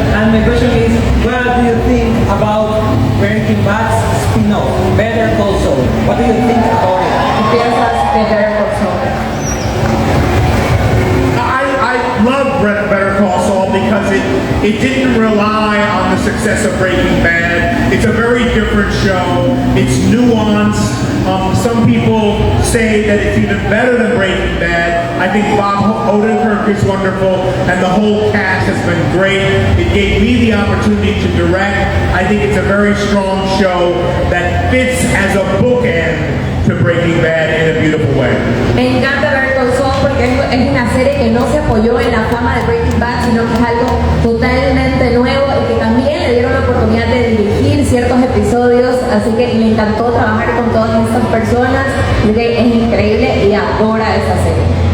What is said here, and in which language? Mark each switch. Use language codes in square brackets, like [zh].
[en] And my question is, what do you think about Breaking Bad's spin-off, Better Call Saul? What do you think about it? [es] ¿Qué piensas de Better Call Saul? [en] I love Better Call Saul because it didn't rely on the success of Breaking Bad. It's a very different show. It's nuanced. Some people say that it's even better than Breaking Bad. I think Bob Odenkirk is wonderful, and the whole cast has been great. It gave me the opportunity to direct. I think it's a very strong show that fits as a bookend to Breaking Bad in a beautiful way. [es] Me encanta Better Call Saul porque es una serie que no se apoyó en la fama de Breaking Bad, sino que es algo totalmente nuevo y que también le dieron la oportunidad de dirigir ciertos episodios, así que me encantó trabajar con todas estas personas, así que es increíble y adora esa serie.